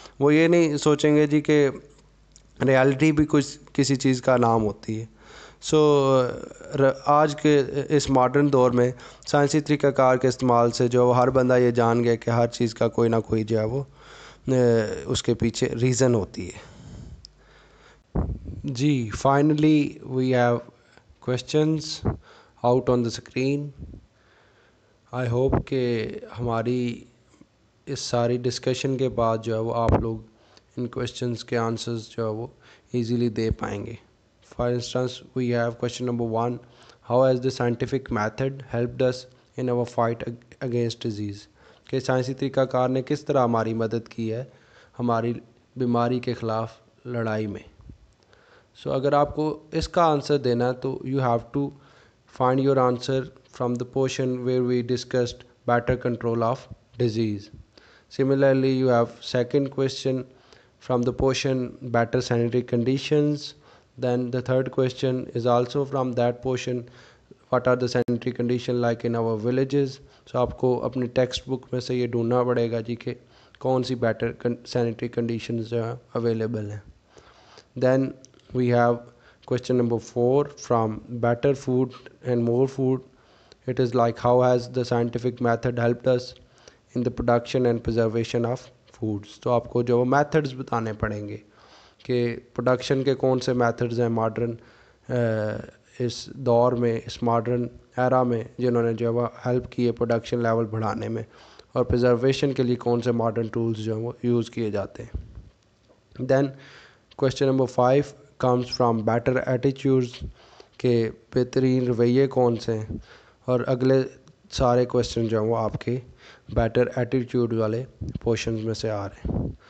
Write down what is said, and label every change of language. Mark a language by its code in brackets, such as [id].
[ur] وہ یہ نہیں سوچیں گے جی کہ ریالٹی بھی کچھ کسی چیز کا نام ہوتی ہے. سو آج کے اس ماڈرن دور میں سائنسی طریقہ کار کے استعمال سے ہر بندہ یہ جان گیا کہ ہر چیز کا کوئی نہ کوئی وہ اس کے پیچھے ریزن ہوتی ہے. [en] جی finally we have questions out on the screen. I hope [ur] کہ ہماری اس ساری ڈسکشن کے بعد وہ آپ لوگ ان کویشچنس کے آنسرز وہ ایزیلی دے پائیں گے. [en] For instance we have question number 1, how has the scientific method helped us in our fight against disease. [ur] کہ سائنسی طریقہ کار نے کس طرح ہماری مدد کی ہے ہماری بیماری کے خلاف لڑائی میں. سو اگر آپ کو اس کا آنسر دینا ہے تو [en] You have to find your answer from the portion where we discussed better control of disease. Similarly, you have second question from the portion better sanitary conditions. Then the third question is also from that portion, what are the sanitary conditions like in our villages. [ur] So آپ کو اپنی text book میں سے یہ ڈھونڈنا پڑے گا جی کہ کون سی بیٹر سینیٹری کنڈیشنز اویلیبل ہیں. [en] Then we have question number 4 from better food and more food. It is like how has the scientific method helped us in the production and preservation of foods. [ur] تو آپ کو methods بتانے پڑیں گے کہ production کے کون سے میتھڈز ہیں ماڈرن اس دور میں, اس ماڈرن ایرا میں, جنہوں نے ہیلپ کی ہے پروڈکشن لیول بڑھانے میں, اور پریزرویشن کے لیے کون سے ماڈرن ٹولز وہ یوز کیے جاتے ہیں. [en] Then question number 5 comes from better attitudes. [ur] کہ بہترین رویے کون سے ہیں، اور اگلے سارے کویشچن جو ہیں وہ آپ کے بیٹر ایٹیٹیوڈ والے پورشنز میں سے آ رہے ہیں.